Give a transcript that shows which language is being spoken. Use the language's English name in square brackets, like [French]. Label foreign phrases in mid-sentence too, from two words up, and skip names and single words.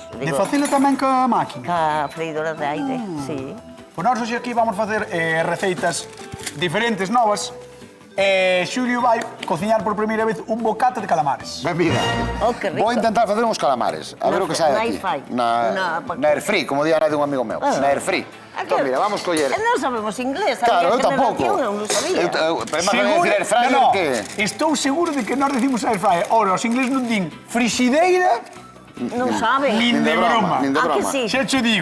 [Galician] De facelo tamén ca máquina. Ca freidora de aire, sí. Pois nós hoxe aquí vamos facer receitas diferentes, novas. Xulio vai cociñar por primeira vez un bocata de calamares. Ben, mira, Oh, que rico. vou intentar facer uns calamares, a ver o que sai Na aquí. [English] air-fry. Na air free, [Galician] como di a de un amigo meu. Na [English] air free. [Galician] Entón, mira, vamos coller... Non sabemos inglés, Claro, eu tampouco. Non lo sabía. Pero máis vai decir [English] air fryer [Galician] no, que... estou seguro de que nós decimos [English] air fryer. [Galician] Ora, os inglés non din frixideira Non saben. nin de broma. Nin de Ah, que broma. sí. Xa cho digo,